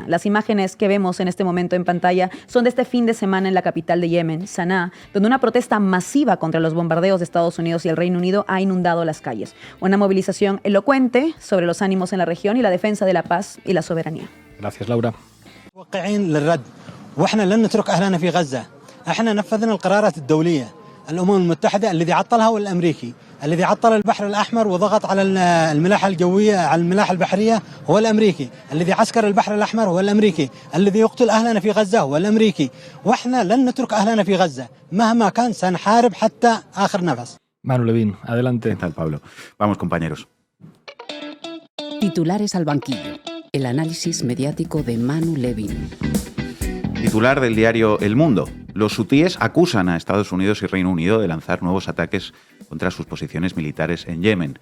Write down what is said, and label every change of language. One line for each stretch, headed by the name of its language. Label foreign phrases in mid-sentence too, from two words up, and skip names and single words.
Spanish: Las imágenes que vemos en este momento en pantalla son de este fin de semana en la capital de Yemen, Sanaa, donde una protesta masiva contra los bombardeos de Estados Unidos y el Reino Unido ha inundado las calles. Una movilización elocuente sobre los ánimos en la región y la defensa de la paz y la soberanía. Gracias, Laura.
Arabic: واحنا لن نترك اهلنا في غزه، احنا نفذنا القرارات الدوليه، الامم المتحده الذي عطلها هو الامريكي، الذي عطل البحر الاحمر وضغط على الملاحه الجويه على الملاحه البحريه هو الامريكي، الذي عسكر البحر الاحمر هو الامريكي، الذي يقتل اهلنا في غزه هو الامريكي، واحنا لن نترك اهلنا في غزه، مهما كان سنحارب حتى اخر نفس.
Spanish: Manu Levín, adelante. ¿Qué tal, Pablo? Vamos, compañeros. Titulares al banquillo. El análisis mediático de Manu Levín. Titular del diario El Mundo. Los hutíes acusan a Estados Unidos y Reino Unido de lanzar nuevos ataques contra sus posiciones militares en Yemen.